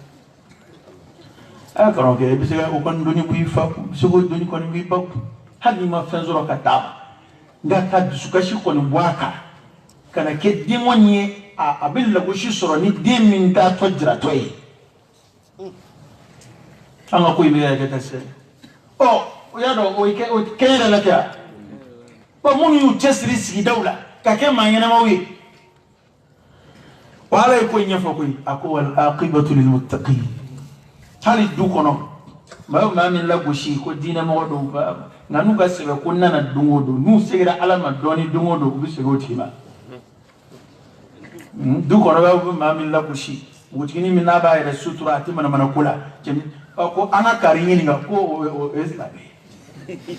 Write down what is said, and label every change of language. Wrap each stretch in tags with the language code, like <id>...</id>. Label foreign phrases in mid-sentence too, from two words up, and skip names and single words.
<bm>a karamɔgɔkɛ i bɛ se ka o kɔni dɔnni b'i fa kun i bɛ se k'o dɔnni kɔni b'i ba kun hali n'i ma fɛn sɔrɔ ka d'a ma nka ka dusukasi kɔni bɔ a kan ka na kɛ den kɔni ye a bɛ lagosi sɔrɔ ni den min t'a tɔ jiratɔ ye an ka ko in bɛ kɛ ta se ɔ o y'a dɔn o kɛ yɛrɛ la kɛ wa minnu y'u cɛsiri sigidaw la ka kɛ maa ɲɛnamaw ye wa ala ye ko in ɲɛfɔ koyi a ko</bm> <ar>والعاقبة للمتقين</ar> <bm>hali du kɔnɔ maa o maa min lagosi ko diinɛmɔgɔ dɔw nka n'u ka sɛbɛ ko nana don o don n'u segira ala ma dɔɔni don o don u bɛ segin o tigi ma du kɔnɔ b'a maa min lagosi npogotigini min n'a b'a yɛrɛ sutura a tɛ manamana ko la ko an ka kari ɲininka ko o ye silamɛ ye</bm>